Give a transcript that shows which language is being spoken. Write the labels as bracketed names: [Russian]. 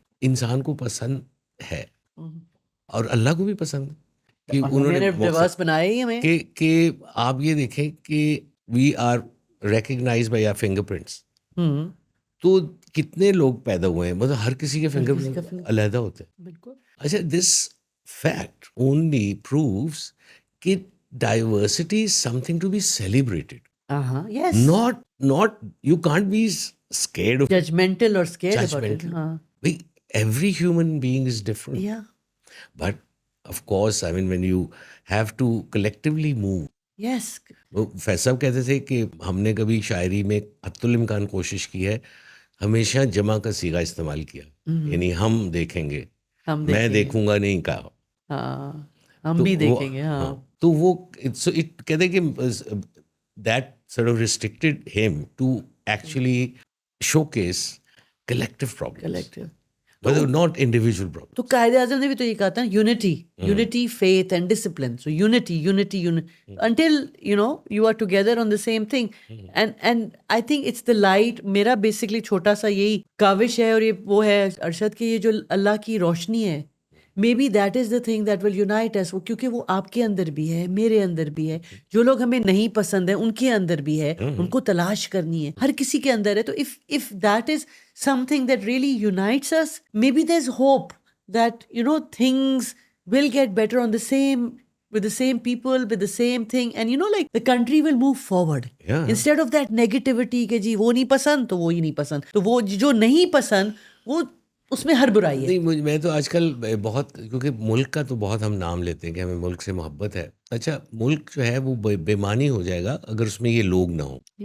[Urdu] انسان کو پسند ہے, اور اللہ کو بھی پسند ہے کہ انہوں نے ڈائیورس بنایا ہی ہمیں. کہ آپ یہ دیکھیں کہ [English] We are recognise by are finger prints. [Urdu] تو کتنے لوگ پیدا ہوئے ہیں, مطلب ہر کسی کے فنگر پرنٹ علیحدہ ہوتے ہیں. بالکل. اچھا, [English] This fact only proves that diversity is something to be celebrated. Yes. Not you can't be scared of judgmental or scared about it. Every human being is different. Yeah. But of course, I mean, when you have to collectively move. Yes. [Urdu] فیض صاحب کہتے تھے کہ ہم نے کبھی شاعری میں حتی الامکان کوشش کی ہے, ہمیشہ جمع کا صیغہ استعمال کیا, یعنی ہم دیکھیں گے, میں دیکھوں گا نہیں کہا, ہم بھی دیکھیں گے. تو وہ کہتے کہ [English] That sort of restricted ہم to actually showcase collective problems, not individual problems. [Urdu] تو قائد اعظم نے بھی تو یہ کہا تھا, [English] Unity faith and discipline. So unity until you are together on the same thing. And I think it's the light. [Urdu] میرا basically چھوٹا سا یہی کاوش ہے, اور یہ وہ ہے ارشد, کہ یہ جو اللہ کی روشنی ہے, [English] Maybe that is the thing that will unite us. [Urdu] کیونکہ وہ آپ کے اندر بھی ہے, میرے اندر بھی ہے, جو لوگ ہمیں نہیں پسند ہیں ان کے اندر بھی ہے, ان کو تلاش کرنی ہے, ہر کسی کے اندر ہے. [English] تو if that is something that really unites us, maybe there's hope that things will get better on the same, with the same people, with the same thing, and like the country will move forward. Yeah. Instead of that negativity [Urdu] کہ جی وہ نہیں پسند تو وہی نہیں پسند, تو وہ جو نہیں پسند وہ اس میں ہر برائی ہے. نہیں, میں تو آج کل بہت, کیونکہ ملک کا تو بہت ہم نام لیتے ہیں کہ ہمیں ملک سے محبت ہے. اچھا, ملک جو ہے وہ بےمانی ہو جائے گا اگر اس میں یہ لوگ نہ ہوں.